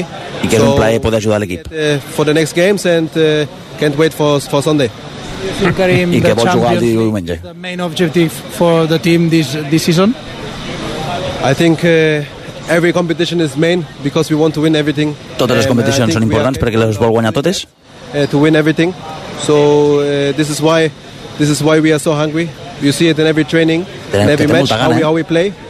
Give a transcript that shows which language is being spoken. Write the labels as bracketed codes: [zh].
[ca] I que és un plaer poder ajudar l'equip. [en] For the next games and can't wait for Sunday. [ca] I que vol jugar el diumenge. [en] The main objective for the team this season? I think every competition is main because we want to win everything. [ca] Totes les competicions són importants perquè les vol guanyar totes. [en] To win everything. So this is why we are so hungry. You see it in every training, in every match, how we play.